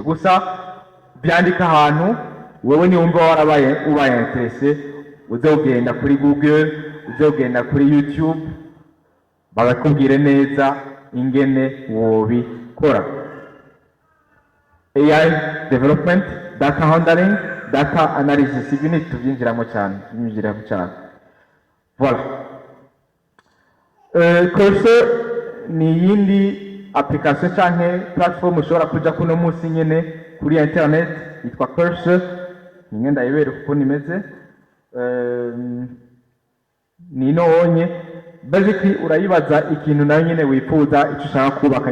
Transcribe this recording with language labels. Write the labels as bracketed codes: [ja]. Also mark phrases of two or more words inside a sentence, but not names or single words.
[rn] Gusa byandika ahantu, wowe niwumva ubaye interese, uze ugenda kuri Google, uze ugenda kuri YouTube, bagakubwire neza ingene wobikora. [en] AI development, data handling, data analysis, [rn] ibi ni tubyinjiramo cyane. Voilà. Cursor ni iyindi application canke platform ushobora kuja kuno munsi nyene kuri internet yitwa Cursor. Nyine ndayibera ukuntu imeze. Ni nonye basically urayibaza ikintu nayo nyene wifuza icyo ushaka kubaka.